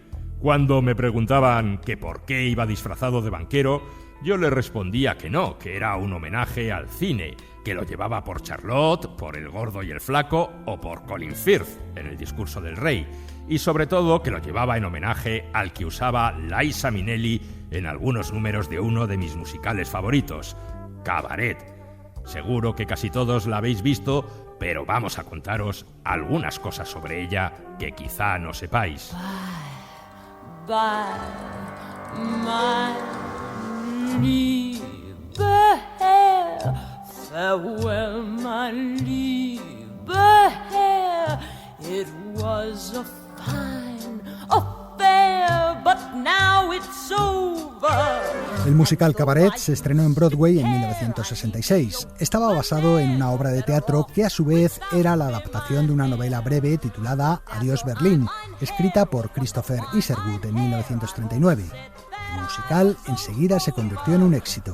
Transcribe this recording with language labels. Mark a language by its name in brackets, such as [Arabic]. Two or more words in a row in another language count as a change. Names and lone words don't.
[Spanish] Cuando me preguntaban que por qué iba disfrazado de banquero, yo les respondía que no, que era un homenaje al cine, que lo llevaba por Charlotte, por El Gordo y el Flaco o por Colin Firth en El Discurso del Rey, y sobre todo que lo llevaba en homenaje al que usaba Liza Minnelli en algunos números de uno de mis musicales favoritos, Cabaret. Seguro que casi todos la habéis visto, pero vamos a contaros algunas cosas sobre ella que quizá no sepáis. [English] Bye, my [German] liebe Herr. [English] Farewell, my [German] liebe Herr. [English] It was a fine affair, but now it's over. [Spanish] El musical Cabaret se estrenó en Broadway en 1966. Estaba basado en una obra de teatro que a su vez era la adaptación de una novela breve titulada Adiós Berlín, escrita por Christopher Isherwood en 1939. El musical enseguida se convirtió en un éxito.